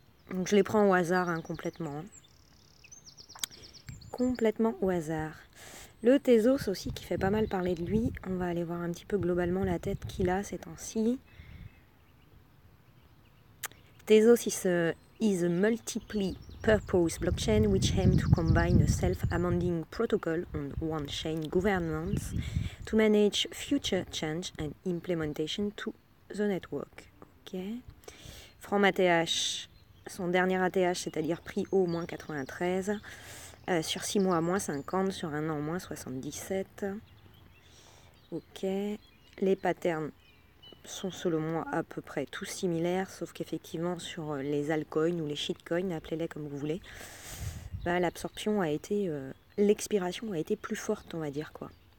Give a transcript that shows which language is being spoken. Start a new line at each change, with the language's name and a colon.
French: Donc je les prends au hasard, hein, complètement. Complètement au hasard. Le Tezos aussi, qui fait pas mal parler de lui. On va aller voir un petit peu globalement la tête qu'il a ces temps-ci.
English: Tezos is a multi-purpose blockchain which aims to combine a self-amending protocol on one-chain governance to manage future change and implementation to the network.
French: Ok.
English: From ATH,
French: son dernier ATH, c'est-à-dire prix haut, moins 93. Sur 6 mois, moins 50. Sur 1 an, moins 77. Ok. Les patterns sont selon moi à peu près tous similaires, sauf qu'effectivement sur les altcoins ou les shitcoins, appelez-les comme vous voulez, bah, l'absorption a été, l'expiration a été plus forte, on va dire quoi.